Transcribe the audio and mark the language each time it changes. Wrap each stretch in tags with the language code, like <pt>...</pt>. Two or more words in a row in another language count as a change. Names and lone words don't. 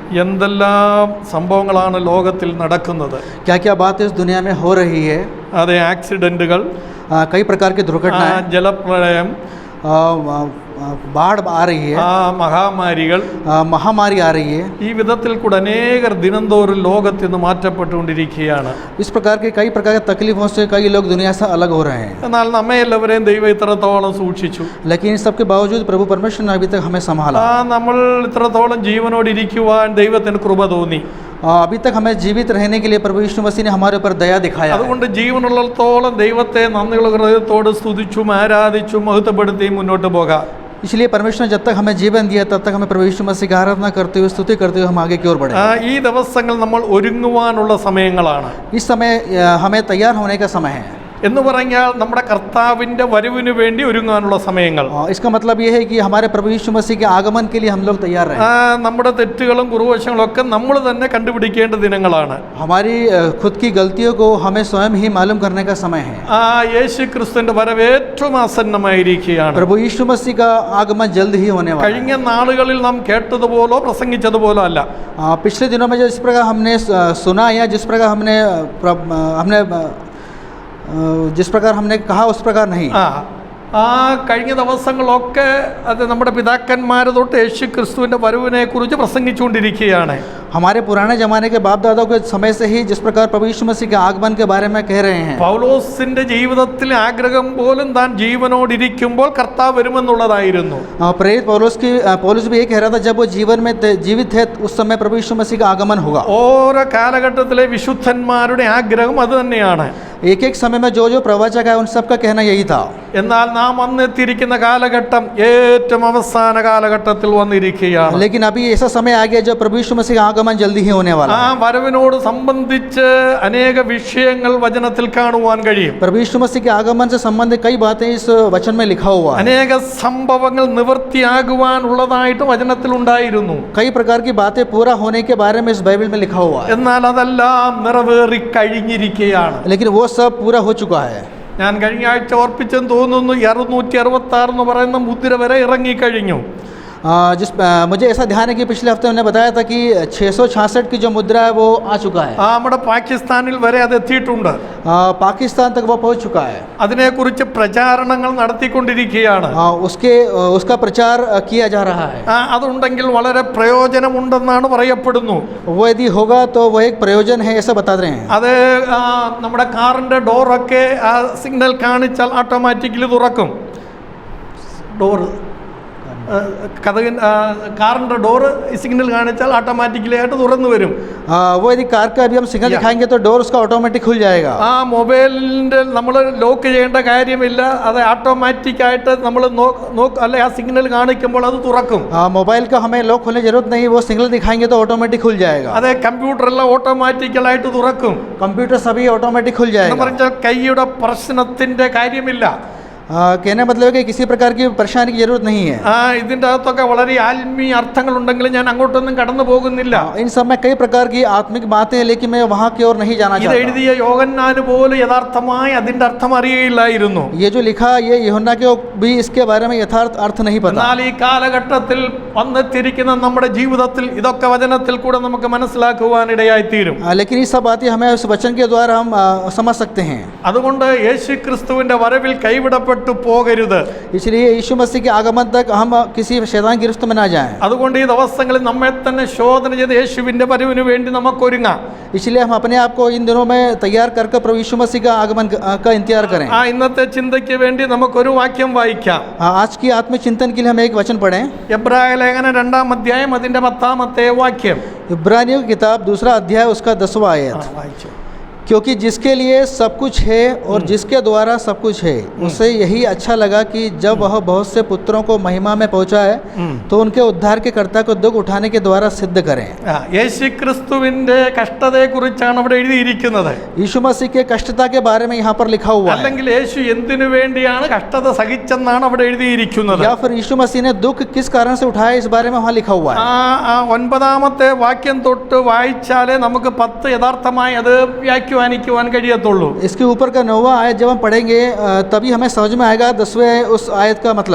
<ml>എന്തെല്ലാം സംഭവങ്ങളാണ് ലോകത്തിൽ നടക്കുന്നത്.</ml> <hi>क्या क्या बात इस दुनिया में हो रही है.</hi> <ml>അതെ, ആക്സിഡന്റുകൾ,</ml> <hi>कई प्रकार की दुर्घटनाएं,</hi> <ml>ജലപ്രളയം,</ml> <hi>बाढ़ आ रही है,</hi> <ml>മഹാമാരികൾ,</ml> <hi>महामारी आ रही है.</hi> <ml>ഈ വിധത്തിൽ കൂടെ അനേകർ ദിനംതോറും ലോകത്ത് നിന്ന് മാറ്റപ്പെട്ടുകൊണ്ടിരിക്കുകയാണ്.</ml> <hi>इस प्रकार के कई प्रकार के तकलीफों से कई लोग दुनिया से अलग हो रहे हैं.</hi> <ml>എന്നാൽ നമ്മെ എല്ലാവരെയും ദൈവം ഇത്രത്തോളം സൂക്ഷിച്ചു.</ml> <hi>लेकिन इन सबके बावजूद प्रभु परमेश्वर ने अभी तक हमें संभाला.</hi> <ml>നമ്മൾ ഇത്രത്തോളം ജീവനോട് ഇരിക്കുവാൻ ദൈവത്തിന് കൃപ തോന്നി.</ml> <hi>अभी तक हमें जीवित रहने के लिए प्रभु यीशु मसीह ने हमारे ऊपर दया दिखाया.</hi> <ml>അതുകൊണ്ട് ജീവനുള്ളിടത്തോളം ദൈവത്തെ നന്ദിയുള്ള ഹൃദയത്തോട് സ്തുതിച്ചും ആരാധിച്ചും മഹത്വപ്പെടുത്തിയും മുന്നോട്ട് പോകാം.</ml> <hi>इसलिए परमेश्वर ने जब तक हमें जीवन दिया तब तक हमें प्रभु यीशु मसीह की आराधना करते हुए स्तुति करते हुए हम आगे की ओर बढ़े.</hi> <ml>ഈ ദിവസങ്ങൾ നമ്മൾ ഒരുങ്ങുവാനുള്ള സമയങ്ങളാണ്.</ml> <hi>इस समय हमें तैयार होने का समय है.</hi> <ml>എന്ന് പറഞ്ഞാൽ നമ്മുടെ കർത്താവിൻ്റെ വരവിന് വേണ്ടി ഒരുങ്ങാനുള്ള സമയങ്ങൾ.</ml> <hi>इसका मतलब ये है कि हमारे प्रभु यीशु मसीह के आगमन के लिए हम लोग तैयार रहें.</hi> <ml>നമ്മുടെ തെറ്റുകളും കുറവുവശങ്ങളും ഒക്കെ നമ്മൾ തന്നെ കണ്ടുപിടിക്കേണ്ട ദിനങ്ങളാണ്.</ml> <hi>हमारी खुद की गलतियों को हमें स्वयं ही मालूम करने का समय है.</hi> <ml>യേശു ക്രിസ്തുവിന്റെ വരവ് ഏറ്റവും ആസന്നമായിരിക്കുകയാണ്.</ml> <hi>प्रभु यीशु मसीह का आगमन जल्द ही होने वाला है.</hi> <ml>കഴിഞ്ഞ नाളുകളിൽ നാം കേട്ടതുപോലോ പ്രസംഗിച്ചതുപോലോ അല്ല.</ml> <hi>पिछले दिनों में जिस प्रकार हमने सुना या जिस प्रकार हमने जिस प्रकार हमने कहा उस प्रकार नहीं.</hi> <ml>കഴിഞ്ഞ ദിവസങ്ങളൊക്കെ അത് നമ്മുടെ പിതാക്കന്മാർ തൊട്ട് യേശു ക്രിസ്തുവിന്റെ വരവിനെ കുറിച്ച് പ്രസംഗിച്ചുകൊണ്ടിരിക്കുകയാണ്.</ml> <hi>हमारे पुराने जमाने के बाप दादाओं के समय से ही जिस प्रकार प्रभु यीशु मसीह के आगमन के बारे में कह रहे हैं.</hi> <ml>പൗലോസിന്റെ ജീവിതത്തിൽ ആഗ്രഹം പോലും താൻ ജീവനോടിരിക്കുമ്പോൾ കർത്താവ് വരുമെന്നുള്ളതായിരുന്നു.</ml> <hi>प्रेरित पौलुस भी ये कह रहा था जब वो जीवन में जीवित थे उस समय प्रभु यीशु मसीह का आगमन होगा.</hi> <ml>ഓരോ കാലഘട്ടത്തിലെ വിശുദ്ധന്മാരുടെ ആഗ്രഹം അത് തന്നെയാണ്.</ml> <hi>एक एक समय में जो जो प्रवचक है उन सब का कहना यही था.</hi> <ml>എന്നാൽ നാം വന്നെത്തിയിരിക്കുന്ന കാലഘട്ടം ഏറ്റവും അവസാന കാലഘട്ടത്തിൽ വന്നിരിക്കുകയാണ്.</ml> <hi>लेकिन अभी ऐसा समय आ गया जब प्रभु यीशु मसीह का आगमन जल्दी ही होने वाला है.</hi> <ml>വരവിനോട് സംബന്ധിച്ച് അനേക വിഷയങ്ങൾ വചനത്തിൽ കാണുവാൻ കഴിയും.</ml> <hi>प्रभु यीशु मसीह के आगमन से संबंधित कई बातें इस वचन में लिखा हुआ है.</hi> <ml>അനേക സംഭവങ്ങൾ നിവൃത്തിയാകുവാനുള്ളതായിട്ട് വചനത്തിൽ ഉണ്ടായിരുന്നു.</ml> <hi>कई प्रकार की बातें पूरा होने के बारे में इस बाइबल में लिखा हुआ है.</hi> <ml>എന്നാൽ അതെല്ലാം നിറവേറി കഴിഞ്ഞിരിക്കുകയാണ്.</ml> <hi>लेकिन वो सब पूरा हो चुका है.</hi> <ml>ഞാൻ കഴിഞ്ഞ ആഴ്ച ഓർപ്പിച്ചെന്ന് തോന്നുന്നു 666 എന്ന് പറയുന്ന മുദ്ര വരെ ഇറങ്ങിക്കഴിഞ്ഞു.</ml> <hi>मुझे ऐसा ध्यान है कि पिछले हफ्ते उन्होंने बताया था कि 666 की जो मुद्रा है वो आ चुका है.</hi> <ml>നമ്മുടെ പാകിസ്ഥാനിൽ വരെ അത് എത്തിയിട്ടുണ്ട്.</ml> <hi>पाकिस्तान तक वो पहुंच चुका है.</hi> <ml>അതിനെക്കുറിച്ച് പ്രചാരണങ്ങൾ നടത്തിക്കൊണ്ടിരിക്കുകയാണ്.</ml> <hi>उसका प्रचार किया जा रहा है.</hi> <ml>അതുണ്ടെങ്കിൽ വളരെ പ്രയോജനമുണ്ടെന്നാണ് പറയപ്പെടുന്നു.</ml> <hi>वो यदि होगा तो वो एक प्रयोजन है ऐसा बता रहे हैं.</hi> <ml>അത് നമ്മുടെ കാറിന്റെ ഡോറൊക്കെ സിഗ്നൽ കാണിച്ചാൽ ഓട്ടോമാറ്റിക്കലി തുറക്കും. ഡോർ കാറിന്റെ ഡോറ് സിഗ്നൽ കാണിച്ചാൽ ഓട്ടോമാറ്റിക്കലി ആയിട്ട് തുറന്നു വരും.</ml> <hi>वो यदि कार का अभी हम सिग्नल दिखाएंगे तो डोर उसका ऑटोमेटिक खुल जाएगा.</hi> <ml>മൊബൈലിന്റെ നമ്മൾ ലോക്ക് ചെയ്യേണ്ട കാര്യമില്ല. അത് ഓട്ടോമാറ്റിക് ആയിട്ട് നമ്മൾ അല്ലെ ആ സിഗ്നൽ കാണിക്കുമ്പോൾ അത് തുറക്കും.</ml> <hi>मोबाइल का हमें लॉक खोलने की जरूरत नहीं. वो सिग्नल दिखाएंगे तो ऑटोमेटिक खुल जाएगा.</hi> <ml>അതെ, കമ്പ്യൂട്ടർ എല്ലാം ഓട്ടോമാറ്റിക്കലായിട്ട് തുറക്കും.</ml> <hi>कंप्यूटर सभी ऑटोमेटिक खुल जाएगा.</hi> <ml>പറഞ്ഞാൽ കൈയുടെ പ്രശ്നത്തിന്റെ കാര്യമില്ല.</ml> <hi>कहने मतलब है कि किसी प्रकार की परेशानी की जरूरत नहीं है.</hi> <ml>ഇതിന്റെ അകത്തൊക്കെ വളരെ ആത്മീയ അർത്ഥങ്ങൾ ഉണ്ടെങ്കിലും ഞാൻ അങ്ങോട്ടൊന്നും കടന്നു പോകുന്നില്ല.</ml> <hi>इन सब में कई प्रकार की आत्मिक बातें हैं लेकिन मैं वहां की ओर नहीं जाना चाहता.</hi> <ml>ഇത് എഴുതിയ യോഹന്നാന് പോലും യഥാർത്ഥമായി അതിന്റെ അർത്ഥം അറിയില്ലായിരുന്നു.</ml> <hi>ये जो लिखा ये यूहन्ना को भी इसके बारे में यथार्थ अर्थ नहीं पता.</hi> <ml>എന്നാൽ ഈ കാലഘട്ടത്തിൽ വന്നെത്തിയിരിക്കുന്ന നമ്മുടെ ജീവിതത്തിൽ ഇതൊക്കെ വചനത്തിൽ കൂടെ നമുക്ക് മനസ്സിലാക്കുവാൻ ഇടയായിത്തീരും.</ml> <hi>लेकिन ये सब बातें हमें उस वचन के द्वारा हम समझ सकते हैं.</hi> <ml>അതുകൊണ്ട് യേശുക്രിസ്തുവിന്റെ വരവിൽ കൈവിടപ്പെട്ടു പോകരുത്.</ml> <hi>इसलिए यीशु मसीह के आगमन तक हम किसी शैतान की गिरफ्त में ना जाएं.</hi> <ml>അതുകൊണ്ട് ഈ ദിവസങ്ങളിൽ നമ്മെ തന്നെ ശോധന ചെയ്ത് യേശുവിന്റെ വരവിന് വേണ്ടി നമുക്ക് ഒരുങ്ങാം.</ml> <hi>इसलिए हम अपने आप को इन दिनों में तैयार करके प्रभु यीशु मसीह का आगमन का इंतजार करें.</hi> <ml>ഇന്നത്തെ ചിന്തയ്ക്ക് വേണ്ടി നമുക്കൊരു വാക്യം വായിക്കാം.</ml> <hi>आज की आत्मिक चिंतन के लिए हम एक वचन पढ़ें.</hi> <ml>എബ്രായ ലേഖനം 2-ാം അധ്യായം അതിന്റെ 10-ാമത്തെ വാക്യം.</ml> <hi>इब्रानियों की किताब 2 अध्याय उसका 10वां आयत. क्योंकि जिसके लिए सब कुछ है और जिसके द्वारा सब कुछ है उसे यही अच्छा लगा कि जब वह बहुत से पुत्रों को महिमा में पहुंचाए तो उनके उद्धार के कर्ता को दुख उठाने के द्वारा सिद्ध करें.</hi> <ml>യേശുക്രിസ്തുവിന്റെ കഷ്ടതയെക്കുറിച്ചാണ് അവിടെ എഴുതിയിരിക്കുന്നത്.</ml> <hi>यीशु मसीह के कष्टता के बारे में यहाँ पर लिखा हुआ है.</hi> <ml>അല്ലെങ്കിൽ യേശു എന്തിനു വേണ്ടിയാണ് കഷ്ടത സഹിച്ചെന്നാണ് അവിടെ എഴുതിയിരിക്കുന്നത്.</ml> <hi>या फिर यीशु मसीह ने दुख किस कारण से उठाया इस बारे में वहाँ लिखा हुआ है.</hi> <ml>9-ാമത്തെ വാക്യം തൊട്ട് വായിച്ചാലേ നമുക്ക് 10 യഥാർത്ഥമായി അത് വ്യാഖ്യാനിക്കാം. വ്യാഖ്യാനിക്കുവാൻ കഴിയത്തുള്ളൂ.</ml> <hi>इसके ऊपर का 9वां आयत जब हम पढ़ेंगे तभी हमें समझ में आएगा 10वें उस आयत का मतलब.</hi>